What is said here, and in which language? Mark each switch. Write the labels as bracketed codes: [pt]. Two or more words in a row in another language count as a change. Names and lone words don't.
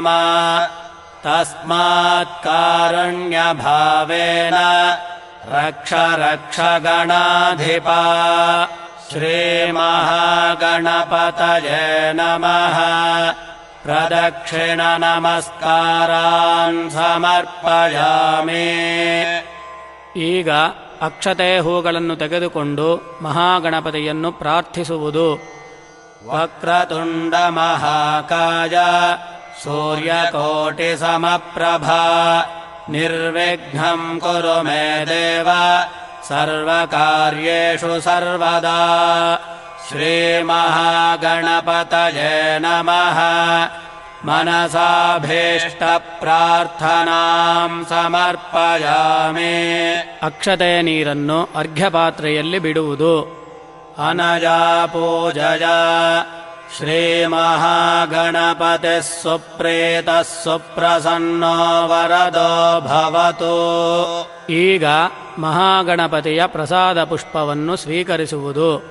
[sa] तस्मात् कारुण्यभावेन रक्ष रक्ष गणाधिपा। श्रीमहागणपतये नमः। प्रदक्षिणनमस्कारान् समर्पयामि। [kn] ಈಗ ಅಕ್ಷತೆ ಹೂಗಳನ್ನು ತೆಗೆದುಕೊಂಡು ಮಹಾಗಣಪತಿಯನ್ನು ಪ್ರಾರ್ಥಿಸುವುದು. [sa] ವಕ್ರತುಂಡ ಮಹಾಕಾಯ ಸೂರ್ಯಕೋಟಿಸಮಪ್ರಭಾ ನಿರ್ವಿಘ್ನಂ ಕುರು ಮೇ ದೇವ ಸರ್ವಕಾರ್ಯೇಷು ಸರ್ವದಾ. ಶ್ರೀಮಹಾಗಣಪತಯೇ ನಮಃ. ಮನಸಾಭೀಷ್ಟಪ್ರಾರ್ಥನಾಂ ಸಮರ್ಪಯಾಮಿ. [kn] ಅಕ್ಷತೆಯ ನೀರನ್ನು ಅರ್ಘ್ಯಪಾತ್ರೆಯಲ್ಲಿ ಬಿಡುವುದು. [sa] ಅನಜಾ ಪೂಜಯ ಶ್ರೀಮಹಾಗಣಪತಿಃ ಸುಪ್ರೀತಃ ಸುಪ್ರಸನ್ನೋ ವರದೋ ಭವತು. [kn] ಈಗ ಮಹಾಗಣಪತಿಯ ಪ್ರಸಾದ ಪುಷ್ಪವನ್ನು ಸ್ವೀಕರಿಸುವುದು.